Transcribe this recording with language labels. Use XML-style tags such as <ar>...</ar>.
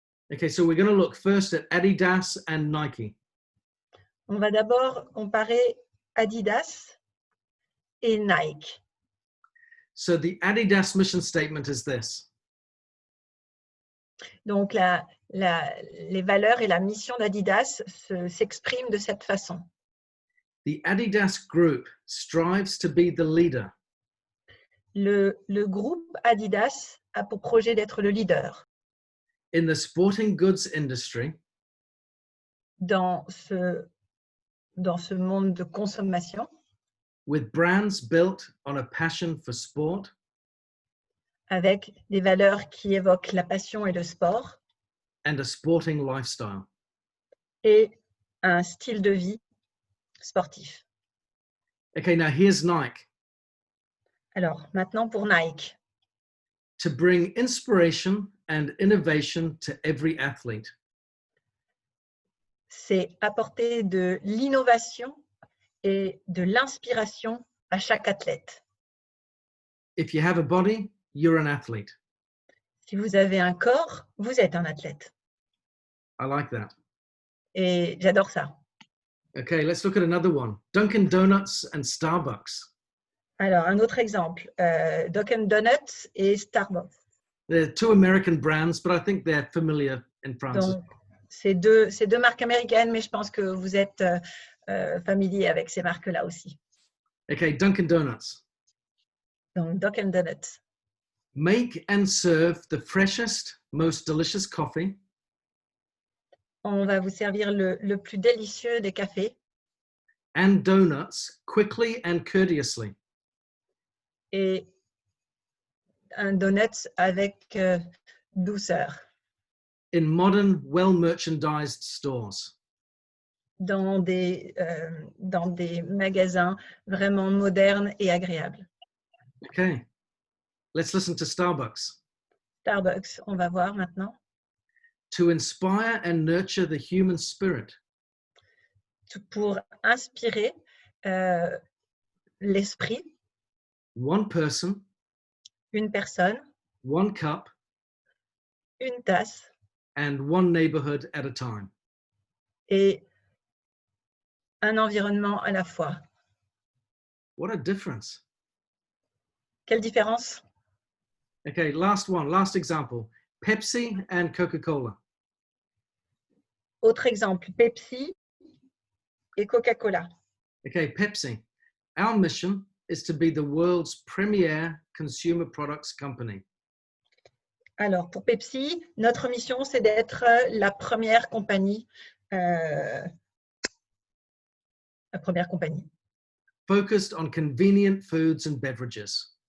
<en>Okay, so we're going to look first at Adidas and Nike.</en> <fr>On va d'abord comparer Adidas et Nike.</fr> <en>So the Adidas mission statement is this.</en> <fr>Donc, les valeurs et la mission d'Adidas s'expriment de cette façon.</fr> <en>The Adidas group strives to be the leader.</en> <fr>Le groupe Adidas a pour projet d'être le leader</fr> <en>in the sporting goods industry,</en> <fr>dans ce monde de consommation,</fr> <en>with brands built on a passion for sport,</en> <fr>avec des valeurs qui évoquent la passion et le sport,</fr> <en>and a sporting lifestyle.</en> <fr>et un style de vie sportif.</fr> <en>Okay, now here's Nike.</en> <fr>Alors, maintenant pour Nike.</fr> <en>To bring inspiration and innovation to every athlete.</en> <fr>C'est apporter de l'innovation et de l'inspiration à chaque athlète.</fr> <en>If you have a body, you're an athlete.</en> <fr>Si vous avez un corps, vous êtes un athlète.</fr> <en>I like that.</en> <fr>Et j'adore ça.</fr> <en>Okay, let's look at another one. Dunkin' Donuts and Starbucks.</en> <fr>Alors, un autre exemple, Dunkin' Donuts et Starbucks.</fr> <en>They're two American brands, but I think they're familiar in France.</en> <fr>Donc, c'est deux marques américaines, mais je pense que vous êtes familier avec ces marques-là aussi.</fr> <en>Okay, Dunkin' Donuts.</en> <fr>Donc, Dunkin' Donuts.</fr> <en>Make and serve the freshest, most delicious coffee.</en> <fr>On va vous servir le plus délicieux des cafés.</fr> <en>And donuts quickly and courteously.</en> <fr>Et un donut avec douceur.</fr> <en>In modern, well-merchandised stores.</en> <fr>Dans des magasins vraiment modernes et agréables.</fr> <en>Okay, let's listen to Starbucks.</en> <fr>Starbucks, on va voir maintenant.</fr> <en>To inspire and nurture the human spirit.</en> <fr>Pour inspirer l'esprit.</fr> <en>One person.</en> <fr>Une personne.</fr> <en>One cup.</en> <fr>Une tasse.</fr> <en>And one neighborhood at a time.</en> <fr>Et un environnement à la fois.</fr> <en>What a difference.</en> <fr>Quelle différence?</fr> <en>Okay, last one, last example. Pepsi and Coca-Cola.</en> <fr>Autre exemple, Pepsi et Coca-Cola.</fr> <en>Okay, Pepsi. Our mission is to be the world's premier consumer products company.</en> <fr>Alors, pour Pepsi, notre mission, c'est d'être la première compagnie. La première compagnie.</fr> <en>Focused on convenient foods and beverages.</en>